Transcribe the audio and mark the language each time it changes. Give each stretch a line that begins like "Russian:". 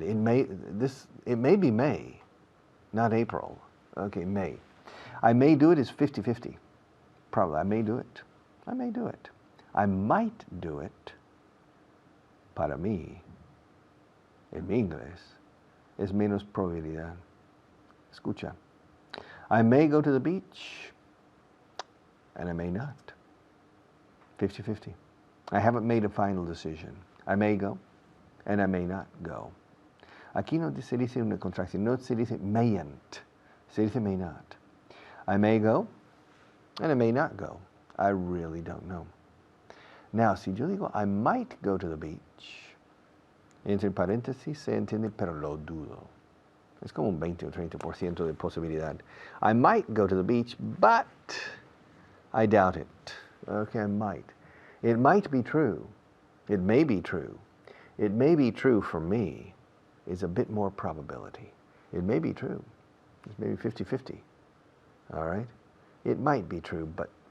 English: It may be May, not April. Okay, May. I may do it is 50-50. Probably, I may do it. I may do it. I might do it.
Spanish: Para mí, en mi inglés, es menos probabilidad. Escucha.
English: I may go to the beach, and I may not. 50-50. I haven't made a final decision. I may go, and I may not go.
Spanish: Aquí no se dice una contracción, no se dice mayn't, se dice may not.
English: I may go, and I may not go. I really don't know.
Spanish: Now, si yo digo
English: I might go to the beach,
Spanish: entre paréntesis se entiende, pero lo dudo. Es como un 20 o 30% de posibilidad.
English: I might go to the beach, but I doubt it. Okay, I might. It might be true. It may be true. It may be true for me is a bit more probability. It may be true. It's maybe 50-50. All right? It might be true, but